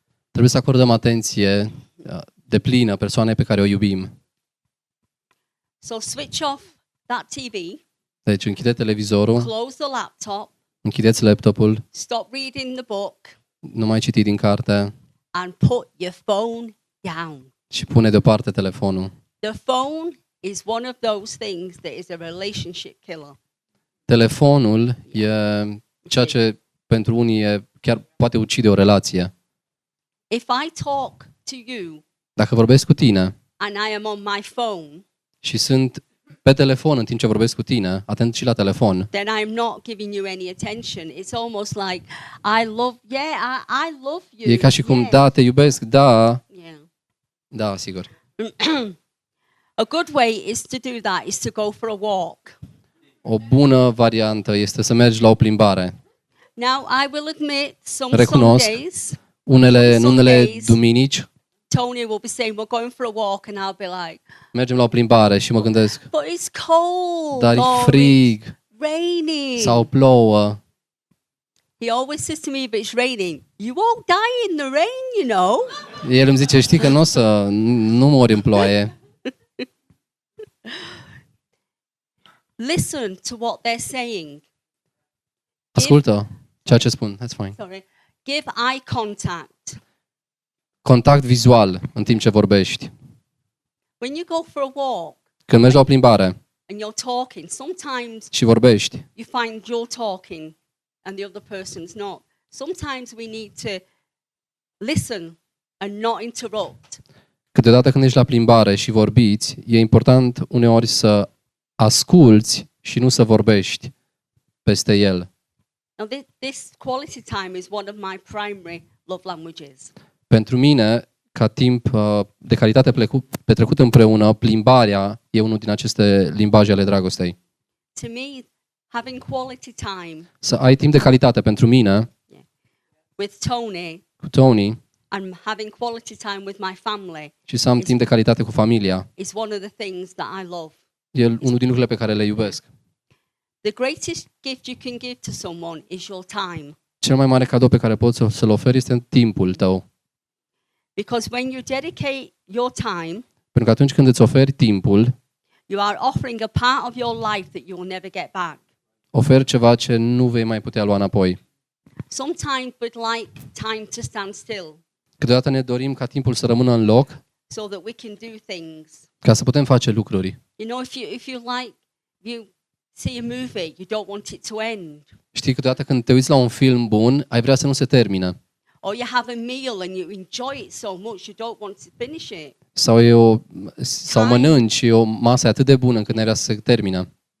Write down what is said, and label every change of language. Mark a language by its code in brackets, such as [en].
[ro] Trebuie să acordăm atenție deplină persoanei pe care o iubim. [en] So switch off that TV, [ro] Deci închide televizorul, [en] close the laptop, [ro] închideți laptopul, [en] stop reading the book, [ro] nu mai citi din carte [en] and put your phone down. [ro] și pune deoparte telefonul. [en] The phone is one of those things that is a relationship killer. [ro] Telefonul e ceea ce pentru unii chiar poate ucide o relație. [en] If I talk to you [ro] Dacă vorbesc cu tine [en] and I am on my phone, [ro] și sunt pe telefon în timp ce vorbesc cu tine, atent și la telefon, [en] then I'm not giving you any attention. It's almost like I love you. [ro] e ca și cum, [en] yes. [ro] da, te iubesc, da, [en] Yeah. [ro] da, sigur. [en] A good way is to do that is to go for a walk. [ro] O bună variantă este să mergi la o plimbare. [en] Now I will admit some [ro] Recunosc. [en] Sundays [ro] În unele [en] Sundays. [ro] duminici [en] Tony will be saying we're going for a walk and I'll be like, [ro] mergem la o plimbare și mă gândesc, [en] but it's cold. [ro] dar e [en] or [ro] frig [en] it's raining. [ro] sau plouă. [en] He always says to me, if it's raining, you won't die in the rain, you know. [ro] El îmi zice, știi că nu mori în ploaie. [en] Listen to what they're saying. [ro] Ascultă ceea ce spun. [en] That's fine. Sorry. Give eye contact. [ro] Contact vizual în timp ce vorbești. [en] When you go for a walk [ro] Când mergi la o plimbare [en] and you're talking, sometimes [ro] și vorbești, [en] you find you're talking and the other person's not. Sometimes we need to listen and not interrupt. [ro] câteodată când ești la plimbare și vorbiți, e important uneori să asculți și nu să vorbești peste el. [en] Now, this quality time is one of my primary love languages. [ro] Pentru mine, ca timp de calitate petrecut împreună, plimbarea e unul din aceste limbaje ale dragostei. [en] To me, having quality time [ro] Să ai timp de calitate pentru mine, [en] with Tony [ro] cu Tony, [en] and having quality time with my family [ro] și să am timp de calitate cu familia, [en] is one of the things that I love. [ro] e unul din lucrurile pe care le iubesc. [en] The greatest gift you can give to someone is your time. [ro] Cel mai mare cadou pe care poți să-l oferi este timpul tău. [en] Because when you dedicate your time, [ro] Pentru că atunci când îți oferi timpul, [en] you are offering a part of your life that you will never get back. [ro] oferi ceva ce nu vei mai putea lua înapoi. [en] Sometimes we'd like time to stand still [ro] Câteodată ne dorim ca timpul să rămână în loc [en] so that we can do things. [ro] ca să putem face lucruri. [en] You know, if you see a movie, you don't want it to end. [ro] Știi, câteodată când te uiți la un film bun, ai vrea să nu se termine. [en] Or you have a meal and you enjoy it so much you don't want to finish it. [ro] Sau mănânci și o masă atât de bună încât n-ai vrea să se termine.